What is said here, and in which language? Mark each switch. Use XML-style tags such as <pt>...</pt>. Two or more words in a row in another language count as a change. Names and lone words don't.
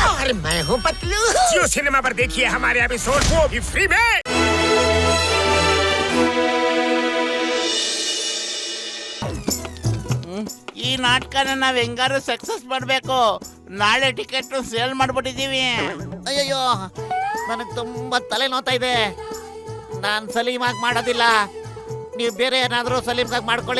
<hi>और मैं हूँ पतलू। जियो सिनेमा पर देखिए हमारे एपिसोड, वो भी फ्री में।</hi> <kn>ಈ ನಾಟಕನ ನಾವ್ ಹೆಂಗಾರು ಸಕ್ಸಸ್ ಮಾಡ್ಬೇಕು. ನಾಳೆ</kn> <en>ticket sale</en> <kn>ಮಾಡ್ಬಿಟ್ಟಿದೀವಿ. ಅಯ್ಯಯ್ಯೋ, ನನಗೆ ತುಂಬಾ ತಲೆ ನೋತಾ ಇದೆ. ನಾನು ಸಲೀಮಾಗಿ ಮಾಡೋದಿಲ್ಲ. ನೀವು ಬೇರೆ ಏನಾದರೂ ಸಲೀಮ್ಗಾಗಿ ಮಾಡ್ಕೊಳ್ಳಿ.</kn>